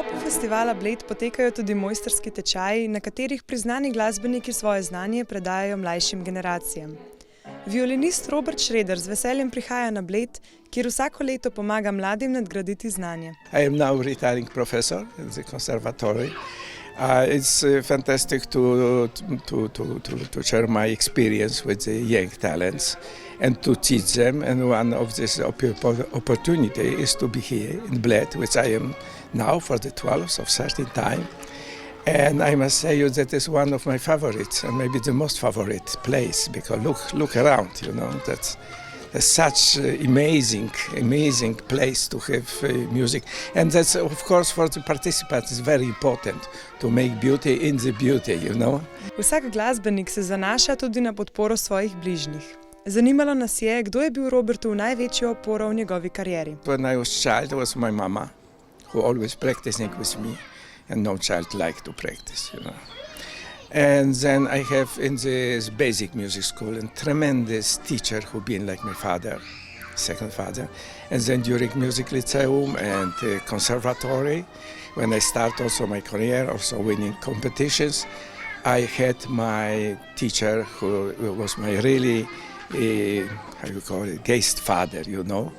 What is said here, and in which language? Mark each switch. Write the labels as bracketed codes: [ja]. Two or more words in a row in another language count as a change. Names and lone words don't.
[sl] festivala Bled potekajo tudi mojstrski tečaji, na katerih priznani glasbeniki svoje znanje predajajo mlajšim generacijam. Violinist Robert Schroeder z veseljem prihaja na Bled, kjer vsako leto pomaga mladim nadgraditi znanje. [en] I am now retiring professor in the conservatory. It's fantastic to share my experience with the young talents and to teach them. And one of this opportunity is to be here in Bled, which I am now for the 12th of 13th time. And I must say you that is one of my favorites, and maybe the most favorite place, because look around, you know, that's such amazing place to have music. And that's, of course, for the participants, it's very important to make beauty in the beauty, you know. [sl] Vsak glasbenik se zanaša tudi na podporo svojih bližnjih. Zanimalo nas je, kdo je bil Robertu največjo oporo v njegovi karieri. [en] When I was child, it was my mama, who always practicing with me, and no child liked to practice, you know. And then I have in this basic music school a tremendous teacher who been like my father, second father. And then during music lyceum and conservatory, when I start also my career, also winning competitions, I had my teacher who was my really, how you call it, guest father, you know.